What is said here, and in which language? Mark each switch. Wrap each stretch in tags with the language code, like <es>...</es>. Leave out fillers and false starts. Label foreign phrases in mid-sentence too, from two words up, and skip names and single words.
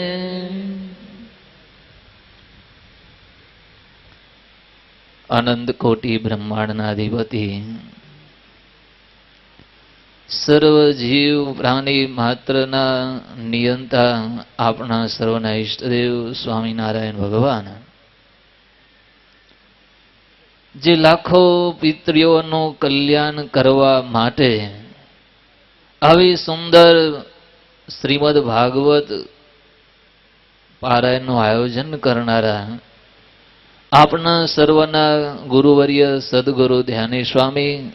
<gu>અનંત કોટિ બ્રહ્માંડનાધિપતિ સર્વ જીવ પ્રાણી માત્રના નિયંતા આપના સર્વના ઇષ્ટદેવ સ્વામીનારાયણ ભગવાન જે લાખો પિતૃઓનું કલ્યાણ કરવા માટે આવી સુંદર શ્રીમદ ભાગવત પારાયણનું આયોજન કરનારા આપના સર્વના ગુરુવર્ય સદગુરુ ધ્યાની સ્વામી,</gu>